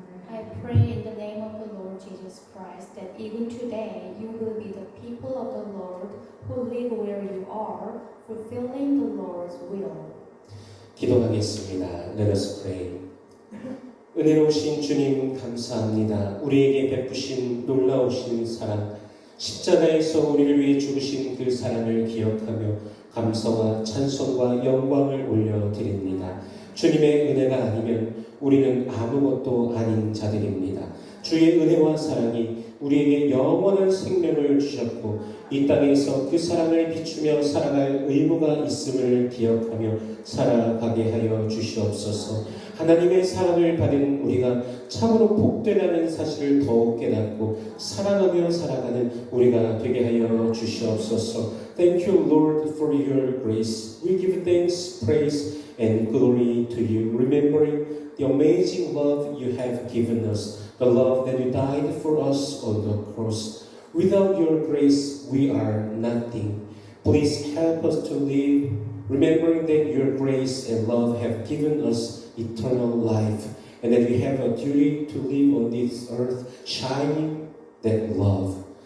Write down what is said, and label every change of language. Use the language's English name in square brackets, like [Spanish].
[English] I pray in the name of the Lord Jesus Christ that even today you will be the people of the Lord who live where you are, fulfilling the Lord's will. [Korean] 기도하겠습니다. [English] Let us pray. [Korean] 은혜로우신 주님 감사합니다. 우리에게 베푸신 놀라우신 사랑, 십자가에서 우리를 위해 죽으신 그 사랑을 기억하며 감사와 찬송과 영광을 올려드립니다. 주님의 은혜가 아니면 우리는 아무것도 아닌 자들입니다. 주의 은혜와 사랑이 우리에게 영원한 생명을 주셨고 이 땅에서 그 사랑을 비추며 살아갈 의무가 있음을 기억하며 살아가게 하여 주시옵소서. 하나님의 사랑을 받은 우리가 참으로 복되다는 사실을 더욱 깨닫고 사랑하며 살아가는 우리가 되게 하여 주시옵소서. [English] Thank you, Lord, for your grace. We give thanks, praise, and glory to you, remembering the amazing love you have given us, the love that you died for us on the cross. Without your grace, we are nothing. Please help us to live, remembering that your grace and love have given us eternal life, and that we have a duty to live on this earth, shining that love.